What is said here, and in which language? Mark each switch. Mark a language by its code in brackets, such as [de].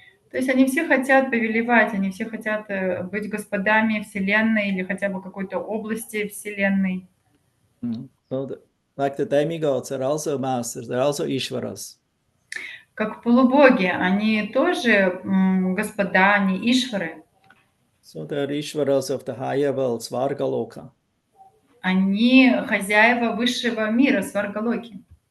[ru] То есть они все хотят повелевать, они все хотят быть господами Вселенной или хотя бы какой-то области Вселенной. [en] So like the demigods are also masters, they're also Ishvaras. [ru] Как полубоги, они тоже господа, они ишвары. [en] So they're Ishvaras of the higher world, Svargaloka. [ru] Они хозяева высшего мира, сваргалоки.